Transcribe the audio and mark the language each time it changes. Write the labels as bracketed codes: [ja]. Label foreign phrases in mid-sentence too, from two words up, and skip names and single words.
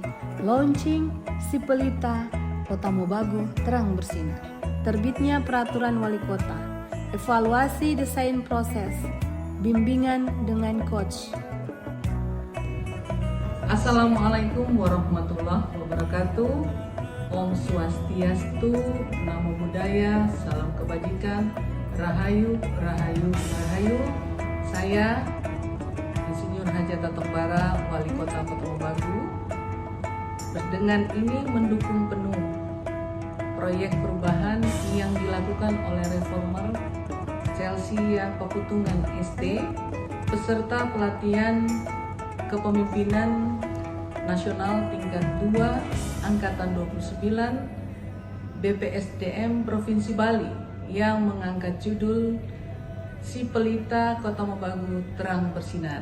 [id] Launching Sipelita Kota Mobagu terang bersinar. Terbitnya peraturan wali kota. Evaluasi desain proses. Bimbingan dengan coach. [ar] السلام عليكم ورحمة الله وبركاته. [sa] Om Swastiastu, [pi] Namo Buddhaya, [id] salam kebajikan, Rahayu, Rahayu, Rahayu. Saya Insinyur Hajat Tombara, Wali Kota Kota Mobagu. Dengan ini mendukung penuh proyek perubahan yang dilakukan oleh reformer Celsia Paputungan ST beserta pelatihan Kepemimpinan Nasional tingkat 2 Angkatan 29 BPSDM Provinsi Bali yang mengangkat judul Sipelita Kota Mobagu Terang Bersinar.